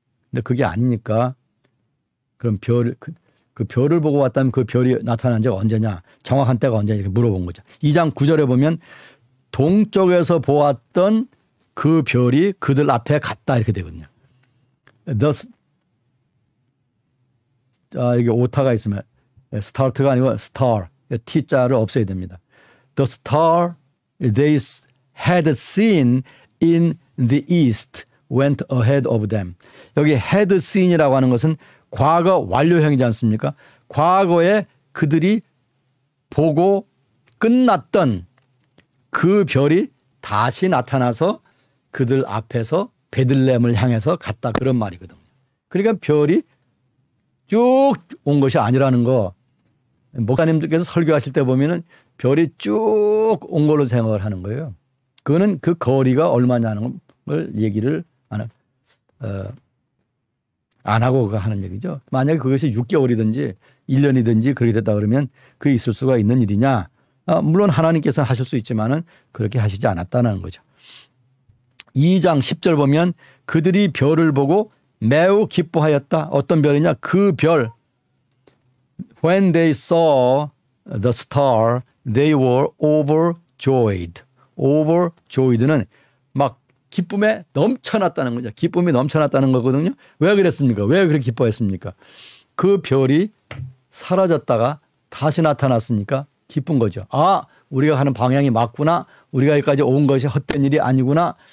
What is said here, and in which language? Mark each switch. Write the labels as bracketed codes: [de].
[ko] 근데 그게 아니니까 그럼 그 별을 보고 왔다면 그 별이 나타난 지가 언제냐 정확한 때가 언제냐 이렇게 물어본 거죠. 2장 9절에 보면 동쪽에서 보았던 그 별이 그들 앞에 갔다 이렇게 되거든요. 이게 오타가 있으면 스타트가 아니고 star T자를 없애야 됩니다. [en] The star they had seen in the east went ahead of them. [ko] 여기 [en] had seen [ko] 이라고 하는 것은 과거 완료형이지 않습니까? 과거에 그들이 보고 끝났던 그 별이 다시 나타나서 그들 앞에서 베들레헴을 향해서 갔다 그런 말이거든요. 그러니까 별이 쭉 온 것이 아니라는 거 목사님들께서 설교하실 때 보면은 별이 쭉 온 걸로 생각을 하는 거예요. 그거는 그 거리가 얼마냐는 걸 얘기를 안 하고 하는 얘기죠. 만약에 그것이 6개월이든지 1년이든지 그렇게 됐다 그러면 그게 있을 수가 있는 일이냐. 물론 하나님께서는 하실 수 있지만은 그렇게 하시지 않았다는 거죠. 2장 10절 보면 그들이 별을 보고 매우 기뻐하였다. 어떤 별이냐? 그 별. [en] When they saw the star, they were overjoyed. [ko] overjoyed는 막 기쁨에 넘쳐났다는 거죠. 기쁨이 넘쳐났다는 거거든요. 왜 그랬습니까? 왜 그렇게 기뻐했습니까? 그 별이 사라졌다가 다시 나타났으니까 기쁜 거죠. 우리가 가는 방향이 맞구나. 우리가 여기까지 온 것이 헛된 일이 아니구나.